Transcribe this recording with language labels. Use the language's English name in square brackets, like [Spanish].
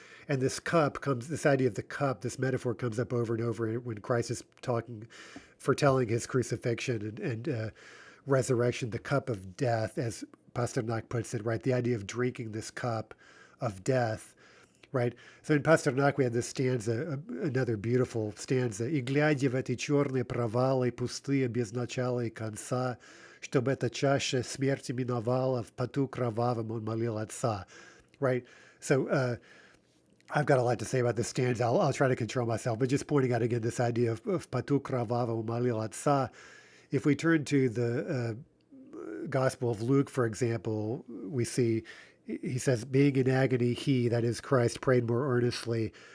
[English] And this idea of the cup, this metaphor comes up over and over when Christ is foretelling his crucifixion and resurrection, the cup of death, as Pasternak puts it, right? The idea of drinking this cup of death, right? So in Pasternak, we have this stanza, another beautiful stanza. [Russian] «И глядя в эти черные провалы, пустые, без начала и конца, чтобы эта чаша смерти миновала, в поту кровавом он молил Отца», [English] right? So I've got a lot to say about this stanza. I'll try to control myself, but just pointing out again this idea of [Russian] поту кровавом он молил Отца [English] If we turn to the Gospel of Luke, for example, we see he says, being in agony, he, that is Christ, prayed more earnestly.